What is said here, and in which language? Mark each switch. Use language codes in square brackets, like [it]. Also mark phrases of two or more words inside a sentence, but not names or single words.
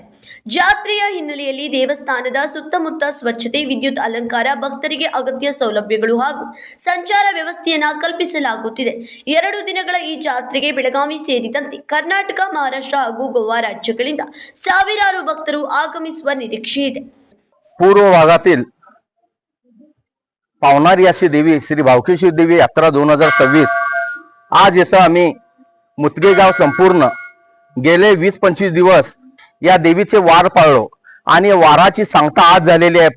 [kn] ಜಾತ್ರೆಯ ಹಿನ್ನೆಲೆಯಲ್ಲಿ ದೇವಸ್ಥಾನದ ಸುತ್ತಮುತ್ತ ಸ್ವಚ್ಛತೆ, ವಿದ್ಯುತ್ ಅಲಂಕಾರ, ಭಕ್ತರಿಗೆ ಅಗತ್ಯ ಸೌಲಭ್ಯಗಳು ಹಾಗೂ ಸಂಚಾರ ವ್ಯವಸ್ಥೆಯನ್ನು ಕಲ್ಪಿಸಲಾಗುತ್ತಿದೆ. 2 ದಿನಗಳ ಈ ಜಾತ್ರೆಗೆ ಬೆಳಗಾವಿ ಸೇರಿದಂತೆ ಕರ್ನಾಟಕ, ಮಹಾರಾಷ್ಟ್ರ ಹಾಗೂ ಗೋವಾ ರಾಜ್ಯಗಳಿಂದ ಸಾವಿರಾರು ಭಕ್ತರು ಆಗಮಿಸುವ निरीक्षे ಇದೆ. [mr] पूर्व भागातील पावणारी अशी देवी श्री भावकेश्वरी देवी यात्रा 2026 आज येथे आम्ही मुतगे गाव संपूर्ण गेले 20-25 दिवस या देवीचे वार पाळलो आणि वाराची सांगता आज झालेली आहे.